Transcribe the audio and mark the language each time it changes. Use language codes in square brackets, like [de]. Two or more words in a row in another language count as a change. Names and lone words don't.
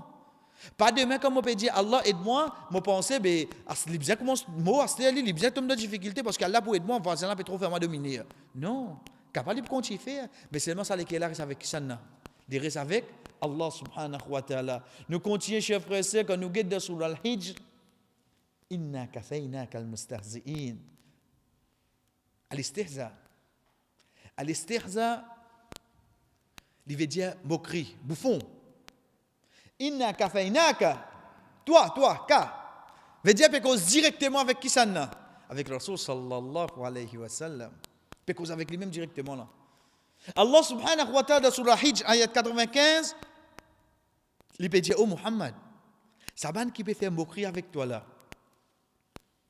[fr] Pas demain comme on peut dire Allah aide-moi, moi penser ben il bien comment moi il bien tomber dans difficulté parce qu'Allah pour aider moi, parce qu'Allah peut trop faire moi dominer. Non. Capable de continuer faire, mais seulement ça qui est là reste avec qui ça n'a. Il reste avec Allah [ar] سبحانه وتعالى. [fr] Nous continuons, chers frères et sœurs, quand nous guettons sur Al-Hijr. [ar] إنا كفيناك المستهزئين. الاستهزاء الاستهزاء, [fr] il veut dire moquerie, bouffon. [ar] إنا كفيناك. [fr] Toi, ka. Veut dire que cause directement avec qui ça n'a. Avec le Rasul [ar] صلى الله عليه وسلم. [fr] Peut cause avec lui-même directement là. Allah [ar] سبحانه وتعالى [fr] sur la Hijj, ayat 95, il peut dire, oh Muhammad, Saban qui peut faire moquerie avec toi là.